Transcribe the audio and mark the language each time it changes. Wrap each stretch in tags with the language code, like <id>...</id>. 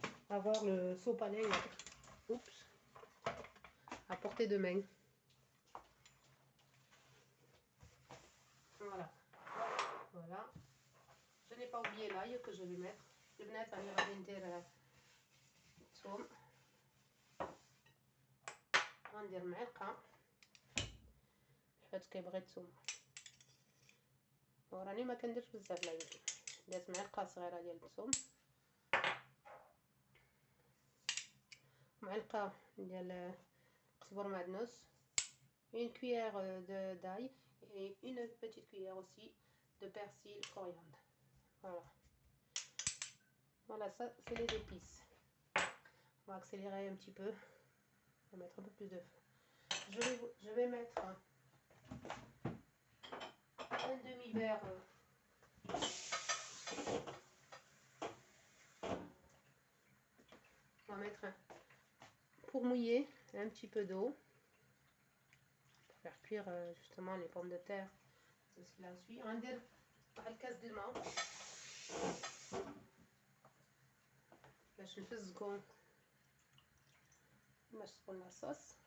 <fr>Avoir le sopalin, oups, à portée de main. Voilà. Voilà. Je n'ai pas oublié l'ail que je vais mettre.</fr> <ar>البنات راني غادي ندير الثوم، غندير معلقه حيت كيبغي الثوم، وراني ما كنديرش بزاف، لا يمكن درت معلقه صغيره ديال الثوم، معلقه ديال قزبر معدنوس،</ar> <fr>une cuillère d'ail et une petite cuillère aussi de persil coriandre. Voilà, ça c'est les épices. On va accélérer un petit peu, on va mettre un peu plus de feu. Je vais mettre un demi-verre on va mettre pour mouiller un petit peu d'eau pour faire cuire justement les pommes de terre. C'est ce qui la suit. On va dire</fr> <ar>واحد الكاس د الماء باش نفزقو باش تكون لاصوص.</ar>